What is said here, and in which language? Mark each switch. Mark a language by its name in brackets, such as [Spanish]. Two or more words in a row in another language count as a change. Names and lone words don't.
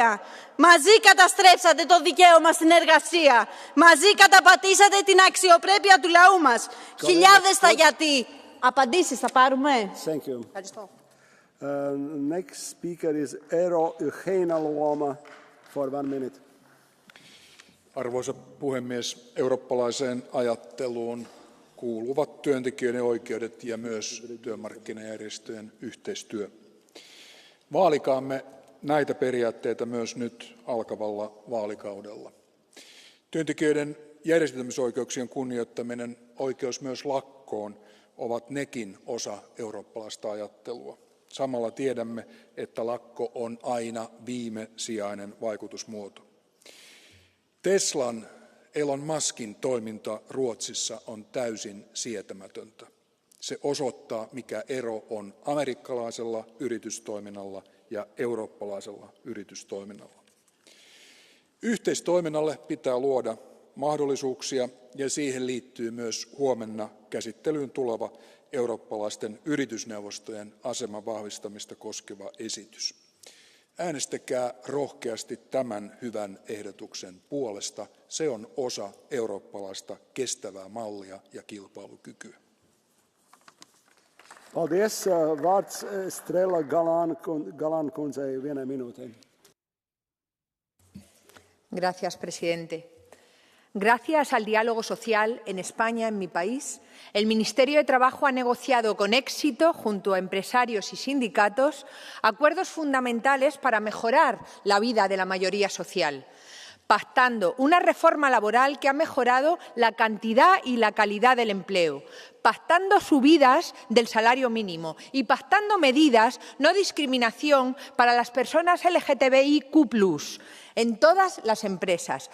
[Greek] Μαζί καταστρέψατε το δικαίωμα στην εργασία. Μαζί καταπατήσατε την αξιοπρέπεια του λαού μας. Χιλιάδες τα γιατί. Απαντήσεις θα πάρουμε. [English] Thank you. [Greek] Ευχαριστώ. [English] Next speaker is Eero Heinäluoma for 1 minute. [Finnish] Arvoisa puhemies, eurooppalaiseen ajatteluun kuuluvat työntekijöiden oikeudet ja myös työmarkkinajärjestöjen yhteistyö. Vaalikaamme näitä periaatteita myös nyt alkavalla vaalikaudella. Työntekijöiden järjestäytymisoikeuksien kunnioittaminen, oikeus myös lakkoon, ovat nekin osa eurooppalaista ajattelua. Samalla tiedämme, että lakko on aina viimesijainen vaikutusmuoto. Teslan, Elon Muskin toiminta Ruotsissa on täysin sietämätöntä. Se osoittaa, mikä ero on amerikkalaisella yritystoiminnalla ja eurooppalaisella yritystoiminnalla. Yhteistoiminnalle pitää luoda mahdollisuuksia ja siihen liittyy myös huomenna käsittelyyn tuleva eurooppalaisten yritysneuvostojen aseman vahvistamista koskeva esitys. Äänestäkää rohkeasti tämän hyvän ehdotuksen puolesta. Se on osa eurooppalaista kestävää mallia ja kilpailukykyä. [Latvian] Paldies. Vārds Estrela Galan kundzei vienai minūtei. [Spanish] Gracias, presidente. Gracias al diálogo social en España, en mi país, el Ministerio de Trabajo ha negociado con éxito, junto a empresarios y sindicatos, acuerdos fundamentales para mejorar la vida de la mayoría social, pactando una reforma laboral que ha mejorado la cantidad y la calidad del empleo, pactando subidas del salario mínimo y pactando medidas no discriminación para las personas LGTBIQ+, en todas las empresas.